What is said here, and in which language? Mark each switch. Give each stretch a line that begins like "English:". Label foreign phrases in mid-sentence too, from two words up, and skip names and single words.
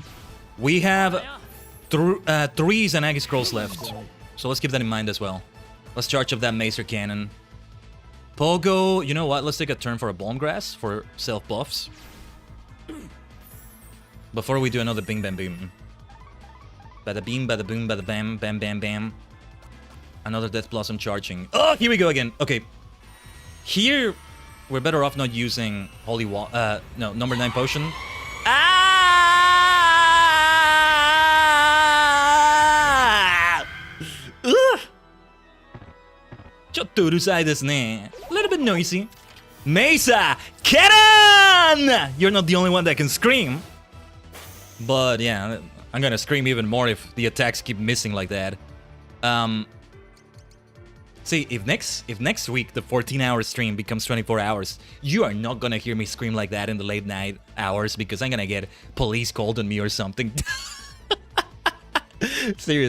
English: We have 3 Zanagi Scrolls left. So let's keep that in mind as well. Let's charge up that Macer Cannon. Pogo, you know what? Let's take a turn for a Bone Grass for self-buffs. Before we do another Bing Bam Boom. Bada beam, bada boom, bada bam, bam, bam, bam. Another Death Blossom charging. Oh, here we go again. Okay. Here, we're better off not using Holy Water. No, number 9 potion. Ah! Ugh!
Japanese: ちょっとうるさいですね.
English: A little bit noisy. Mesa Cannon! You're not the only one that can scream. But yeah, I'm gonna scream even more if the attacks keep missing like that. See, if next week the 14-hour stream becomes 24 hours, you are not gonna hear me scream like that in the late night hours, because I'm gonna get police called on me or something.